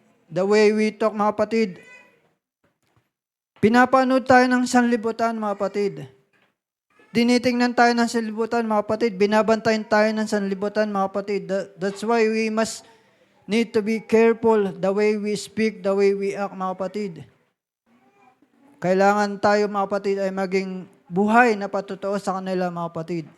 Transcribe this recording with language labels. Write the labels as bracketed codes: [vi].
[en] The way we talk, [tl] mga kapatid. Pinapanood tayo ng sanlibutan, mga kapatid. Dinitingnan tayo ng sanlibutan, mga kapatid. Binabantayan tayo ng sanlibutan, mga kapatid. [en] That's why we must need to be careful the way we speak, the way we act, [tl] mga kapatid. Kailangan tayo, mga kapatid, ay maging buhay na patotoo sa kanila, mga kapatid.